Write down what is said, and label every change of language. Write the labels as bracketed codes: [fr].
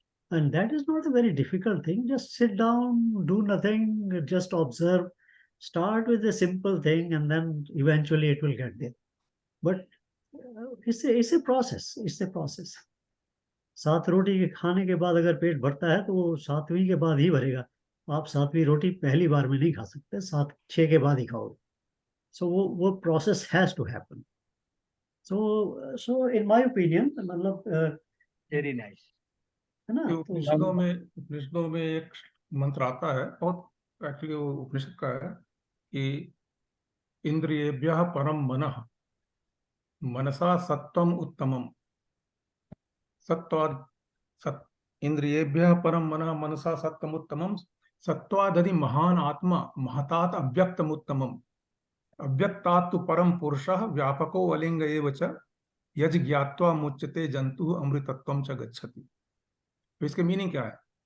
[en] And that is not a very difficult thing. Just sit down, do nothing, just observe. Start with a simple thing, and then eventually it will get there. But it's a process. It's a process. [hi] 7 रोटी के खाने के बाद अगर पेट भरता है तो वो 7वीं के बाद ही भरेगा। आप 7वीं रोटी पहली बार में नहीं खा सकते, 6 के बाद ही खाओगे। [en] So वो process has to happen. So in my opinion, मतलब very nice. [hi] है ना, कि तो उपनिषदों में एक मंत्र आता है, बहुत एक्चुअली वो उपनिषद का है कि [sa] इंद्रियेभ्यः परम मनः मनसा सत्वम उत्तमम। सत्वाद इंद्रियेभ्यः परम मनः मनसा सत्वम उत्तमम सत्वादधि महान आत्मा महतात अव्यक्तम उत्तमम अव्यक्तात् तु परम पुरुषः व्यापको अलिंग एव च यज ज्ञात्वा मुच्यते जंतु अमृतत्वम च गच्छति। [hi] तो इसके मीनिंग क्या है?